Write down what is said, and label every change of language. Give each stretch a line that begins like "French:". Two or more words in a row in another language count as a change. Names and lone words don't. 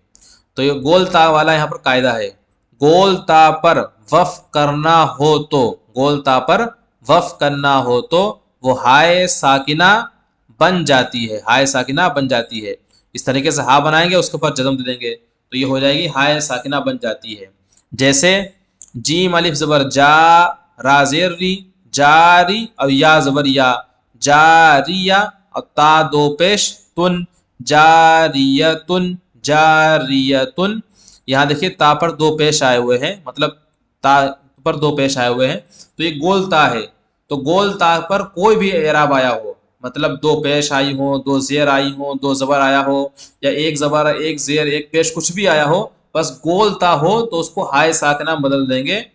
Urdu: تو یہ گول تا والا یہاں پر قاعدہ ہے، گول تا پر وقف کرنا ہو تو، گول تا پر وقف کرنا ہو تو وہ ہائے ساکنہ بن جاتی ہے، ہائے ساکنہ بن جاتی ہے. اس طریقے سے ہا بنائیں گے، اس کے اوپر جزم دے دیں گے تو یہ ہو جائے گی ہائے ساکنہ بن جاتی ہے. جیسے جیم الف زبر جا، را زیر ری، جاری، اور یا زبر یا، جاریہ، اور تا دو پیش تن، جاریتن، جاریتن. یہاں دیکھیے تا پر دو پیش آئے ہوئے ہیں، مطلب تا پر دو پیش آئے ہوئے ہیں، تو یہ گول تا ہے. تو گول تا پر کوئی بھی اعراب آیا ہو، مطلب دو پیش آئی ہوں، دو زیر آئی ہوں، دو زبر آیا ہو، یا ایک زبر ایک زیر ایک پیش کچھ بھی آیا ہو، بس گول تا ہو تو اس کو ہائے ساکنہ بدل دیں گے.